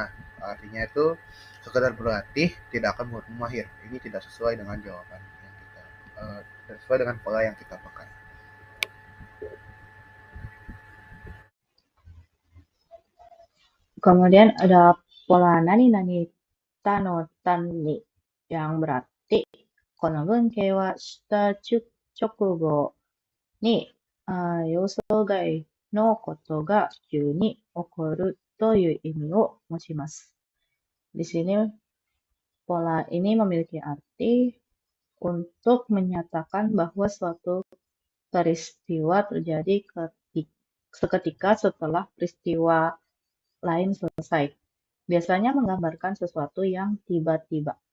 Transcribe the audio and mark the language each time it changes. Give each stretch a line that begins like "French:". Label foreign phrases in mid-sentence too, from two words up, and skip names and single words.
Indonesian: Artinya itu sekedar berlatih tidak akan membuat mahir. Ini tidak sesuai dengan jawaban yang kita sesuai dengan pola yang kita pakai. Kemudian ada pola
Japanese: なになにたとたんに,
Indonesian: yang berarti
Japanese: この文型はした直後に予想外のことが急に起こるという意味を持ちます.
Indonesian: Di sini pola ini memiliki arti untuk menyatakan bahwa suatu peristiwa terjadi seketika setelah peristiwa lain selesai. Biasanya menggambarkan sesuatu yang tiba-tiba.